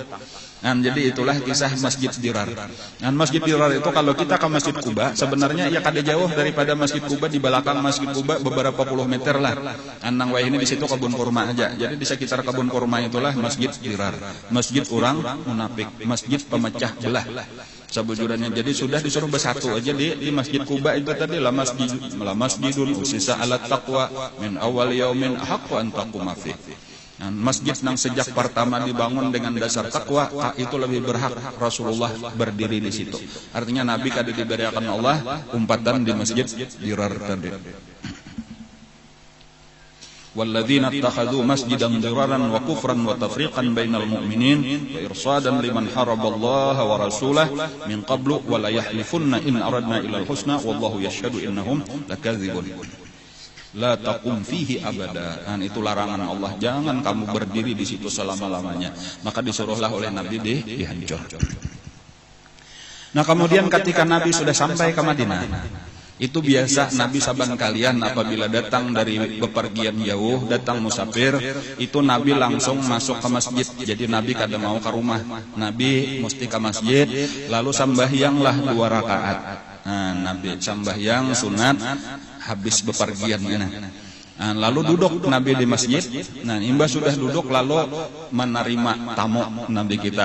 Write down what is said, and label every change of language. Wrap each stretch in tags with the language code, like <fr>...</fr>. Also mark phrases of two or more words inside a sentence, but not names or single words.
<bjn>Jadi itulah kisah Masjid Dirar. Masjid Dirar itu kalau kita ke Masjid Kuba sebenarnya ya kada jauh daripada Masjid Kuba, di belakang Masjid Kuba beberapa puluh meter lah. Nang wah ini di situ kebun kurma aja. Jadi di sekitar kebun kurma itulah Masjid Dirar. Masjid orang munafik, masjid pemecah belah. Sebujurannya jadi sudah disuruh bersatu aja di Masjid Kuba itu tadi</bjn> <ar>لمسجد أسس على التقوى من أول يوم أحق أن تقوم في.</ar> <bjn>Masjid yang sejak pertama dibangun dengan dasar takwa itu lebih berhak Rasulullah berdiri di situ. Artinya Nabi kada diberikan Allah umpatan di Masjid Dirar tadi.</bjn> <ar>والذين اتخذوا مسجدا ضرارا وكفرا وتفريقا بين المؤمنين وإرصادا لمن حارب الله ورسوله من قبل وليحلفن إن أردنا إلا الحسنى والله يشهد إنهم لكاذبون. لا تقم فيه أبدا.</ar> <bjn>Itu larangan Allah, jangan kamu berdiri di situ selama-lamanya. Maka disuruhlah oleh Nabi dihancur. Kemudian ketika Nabi sudah sampai ke Madinah, itu biasa Nabi saban kalian apabila datang dari bepergian jauh, datang musafir, itu Nabi langsung masuk ke masjid. Jadi Nabi kada mau ke rumah, Nabi mesti ke masjid, lalu sambahyanglah 2 rakaat. Nabi sambahyang sunat habis bepergian. Nah, lalu duduk Nabi di masjid. Nah, imbah sudah duduk lalu menerima tamu Nabi kita.</bjn>